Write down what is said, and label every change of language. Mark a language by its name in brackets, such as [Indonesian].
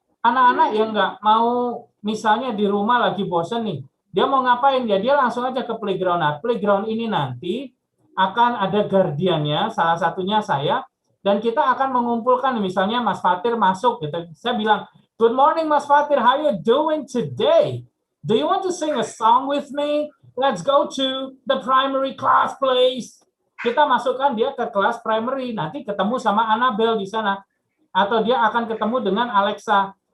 [Indonesian] Anak-anak yang nggak mau, misalnya di rumah lagi bosan nih, dia mau ngapain ya, dia langsung aja ke playground. Nah, playground ini nanti akan ada guardiannya, salah satunya saya, dan kita akan mengumpulkan, misalnya Mas Fatir masuk, gitu. Saya bilang, [English] good morning Mas Fatir, how you doing today? Do you want to sing a song with me? Let's go to the primary class, please. [Indonesian] Kita masukkan dia ke kelas primary, nanti ketemu sama Annabelle di sana. Atau dia akan ketemu dengan Alexa.